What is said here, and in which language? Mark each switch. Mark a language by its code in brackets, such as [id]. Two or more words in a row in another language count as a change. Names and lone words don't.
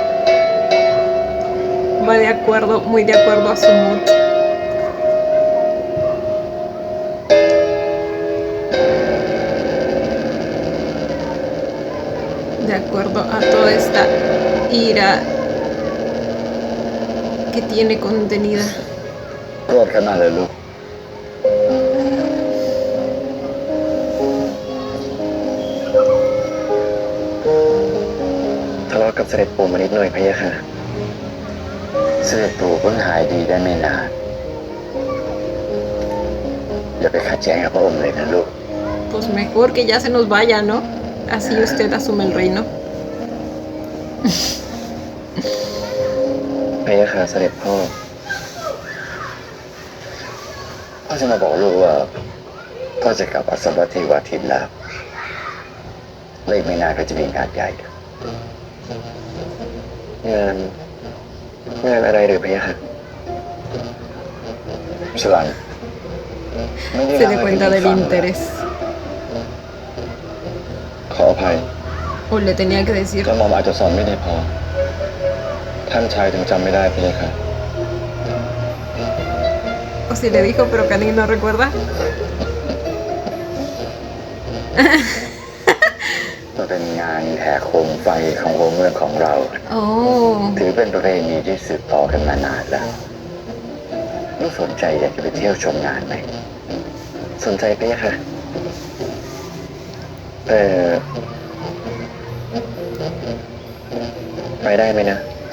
[es] Va de acuerdo, muy de acuerdo a su mood. De acuerdo a toda esta ira que tiene contenida. [th] โกรธขนาดเลยลูก ทะเลาะกับเสด็จปู่มานิดหน่อยพะยะค่ะ เสด็จปู่เพิ่งหายดีได้ไม่นาน อย่าไปขัดแย้งกับพระองค์เลยนะลูก [es] Pues mejor que ya se nos vaya, ¿no? Así usted asume el reino. [th] พะยะค่ะเสด็จพ่อ พ่อจะมาบอกลูกว่าพ่อจะกลับอัศวเทวาทินแล้วและอีกไม่นานก็จะมีงานใหญ่งานอะไรหรือพะยะค่ะชลัน [es] Se da cuenta del interés. [th] ขออภัย [es] O le tenía que decir. [th] กระหม่อมอาจจะสอนไม่ได้พอ ท่านชายถึงจำไม่ได้พี่ค่ะ [es] O si le dijo, pero Kanin no recuerda. [th] มันเป็นงานแห่โคมไฟของวงเมืองของเรา โอ้ ถือเป็นประเพณีที่สืบต่อกันมานานแล้วลูกสนใจอยากจะไปเที่ยวชมงานไหม สนใจไหมคะไปได้ไหมนะ